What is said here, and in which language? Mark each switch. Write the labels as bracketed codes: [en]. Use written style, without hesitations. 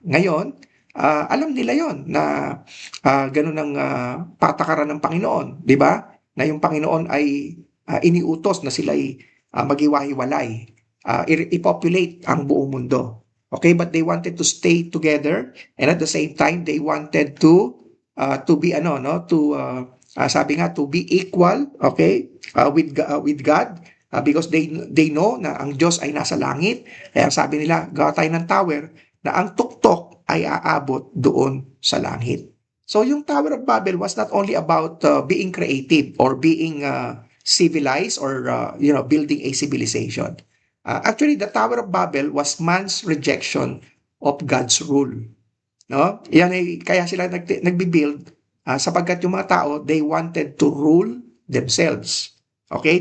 [tl] Ngayon, alam nila yon na ganun ang patakaran ng Panginoon, di ba? Na yung Panginoon ay iniutos na sila ay maghiwa-hiwalay, i-populate ang buong mundo. [en] Okay, but they wanted to stay together, and at the same time they wanted to be [tl] sabi nga, [en] to be equal, okay, with God, because they know [tl] na ang Diyos ay nasa langit. Kaya sabi nila, gawa tayo ng tower na ang tuktok ay aabot doon sa langit. [en] So yung Tower of Babel was not only about being creative or being civilized or building a civilization. Actually, the Tower of Babel was man's rejection of God's rule. No? [tl] Yan ay kaya sila nagbi-build sapagkat yung mga tao, [en] they wanted to rule themselves. [tl] Okay?